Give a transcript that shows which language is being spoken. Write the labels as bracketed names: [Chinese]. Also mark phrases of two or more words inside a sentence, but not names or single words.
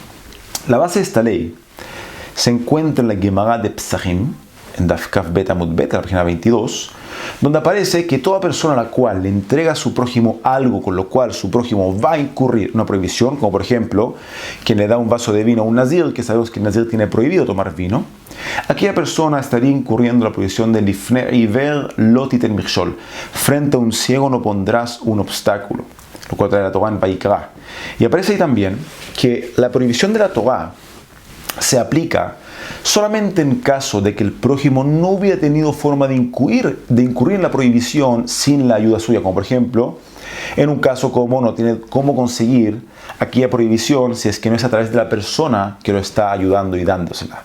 [Spanish] La base de esta ley se encuentra en la Gemara de Psachim, en [Hebrew] דף כף בית עמוד בית, [Spanish] en la página 22, donde aparece que toda persona a la cual le entrega a su prójimo algo con lo cual su prójimo va a incurrir una prohibición, como por ejemplo, quien le da un vaso de vino a un nazir, que sabemos que el nazir tiene prohibido tomar vino, aquella persona estaría incurriendo en la prohibición de [Hebrew] לפני עיור לא תתן מכשול, [Spanish] frente a un ciego no pondrás un obstáculo, lo cual trae la Torah en Vayikra. Y aparece ahí también que la prohibición de la Torah se aplica solamente en caso de que el prójimo no hubiera tenido forma de incurrir en la prohibición sin la ayuda suya, como por ejemplo, en un caso como no tiene cómo conseguir aquella prohibición si es que no es a través de la persona que lo está ayudando y dándosela.